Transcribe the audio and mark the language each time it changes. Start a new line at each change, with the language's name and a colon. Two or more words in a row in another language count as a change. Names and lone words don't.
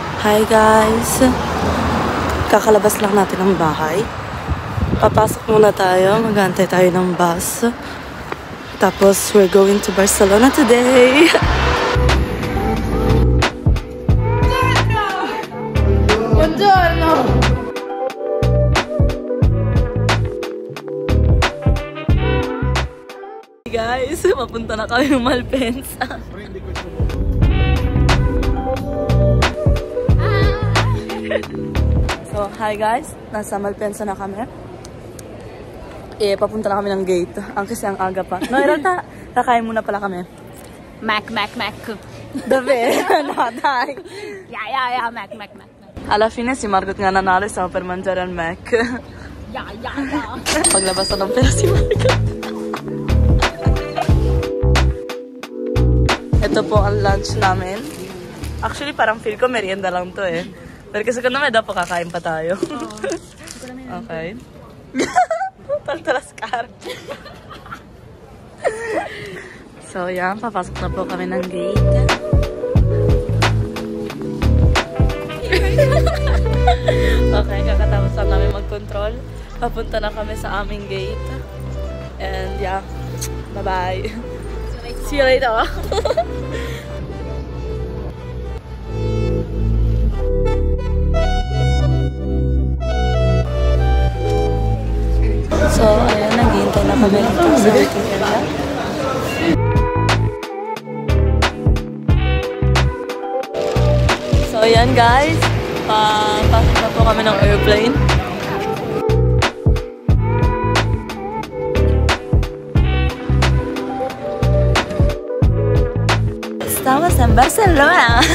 English: Hi guys!
Filipino: Kakalabas lang natin ng bahay. Papasok muna tayo. Mag-aantay tayo ng bus. Tapos,
English: we're going to Barcelona today.
Italian: Buongiorno!
Filipino: Guys, mapunta na kami ng Malpensa.
English: So, hi guys.
Filipino: Nasa Malpensa na kami. Papunta na kami ng gate. Ang kasi ang aga pa. No, irata. Kakain muna pala kami. Mac.
Italian: Dove? No, dai.
English: Yeah, Mac.
Italian: Alla fine
Filipino: si Margot nga nanalo.
Italian: Stiamo per mangiare al Mac.
English: Yeah.
Filipino: Paglabas na ng pera si Margot. Ito po ang lunch namin. Actually, parang feel ko merienda lang to eh. Pero kasi kung naman, dapat kakain pa tayo. Okay. Paltaraskar. So, yan. Papasok na po kami ng gate. Okay, kakatapos lang namin mag-control. Papunta na kami sa aming gate.
English: And yeah, bye-bye. See you later.
Filipino: So, ayan, naghihintay na kami dito sa waiting area. So, ayan guys. Pasok na po kami ng airplane.
Spanish: Estamos en Barcelona!